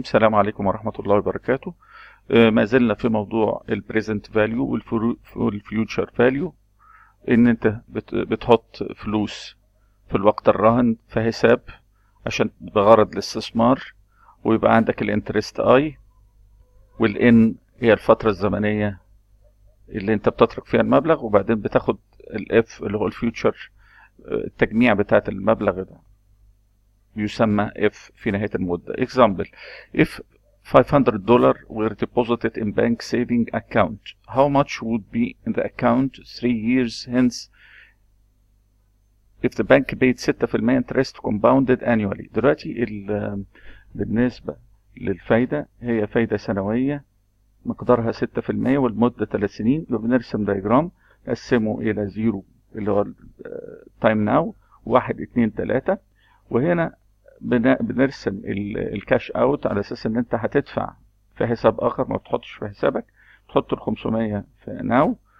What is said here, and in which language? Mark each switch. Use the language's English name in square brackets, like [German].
[Arabic] السلام عليكم ورحمة الله وبركاته. ما زلنا في موضوع البريزنت فاليو والفيوتشر فاليو، ان انت بتحط فلوس في الوقت الراهن في حساب عشان بغرض الاستثمار، ويبقى عندك الانترست اي، والان هي الفترة الزمنية اللي انت بتترك فيها المبلغ، وبعدين بتاخد الاف اللي هو الفيوتشر. التجميع بتاعت المبلغ ده يسمى F في نهاية المدة. [English] Example: if $500 were deposited in bank saving account, how much would be in the account 3 years hence if the bank paid 6% interest compounded annually؟ [Arabic] دلوقتي بالنسبة للفايدة، هي فايدة سنوية مقدارها 6% والمدة 3 سنين. بنرسم دايجرام نقسمه إلى 0 اللي هو تايم ناو، 1 2 3، وهنا بنرسم الكاش اوت على اساس ان انت هتدفع في حساب اخر، ما بتحطش في حسابك، تحط ال 500 في ناو.